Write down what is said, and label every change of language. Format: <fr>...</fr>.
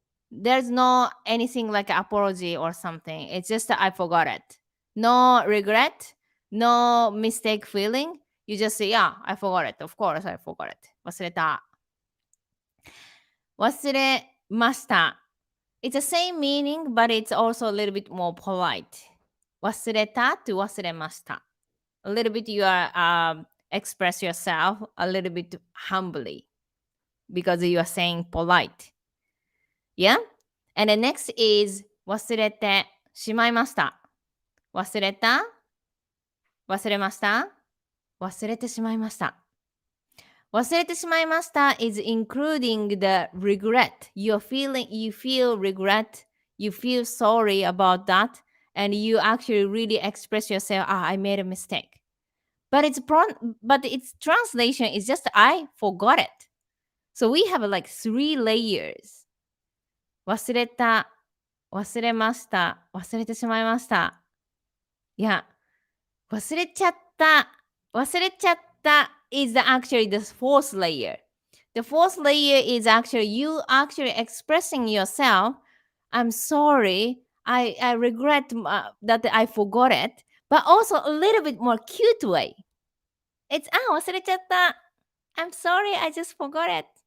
<en>There's no anything like apology or something. It's just I forgot it. No regret, no mistake feeling. You just say, yeah, I forgot it. Of course, I forgot it.</en> <ja>忘れた.忘れました.</ja> <en>It's the same meaning, but it's also a little bit more polite.</en> <ja>忘れた</ja> <en>to</en> <ja>忘れました.</ja> <en>A little bit you are express yourself a little bit humbly because you are saying polite. Yeah? And the next is</en> <ja>忘れてしまいました. 忘れた忘れました忘れてしまいました. 忘れてしまいました</ja> <en>is including the regret. You feel regret, you feel sorry about that, and you actually really express yourself, I made a mistake. But its translation is just I forgot it. So we have like 3 layers.</en> <ja>忘れた忘れました。忘れてしまいました。</ja> <en>Yeah.</en> <ja>忘れちゃった。忘れちゃった</ja> <en>is actually the fourth layer. The fourth layer is actually you actually expressing yourself. I'm sorry. I regret that I forgot it. But also a little bit more cute way. It's</en> <ja>忘れちゃった.</ja> <en>I'm sorry. I just forgot it.</en>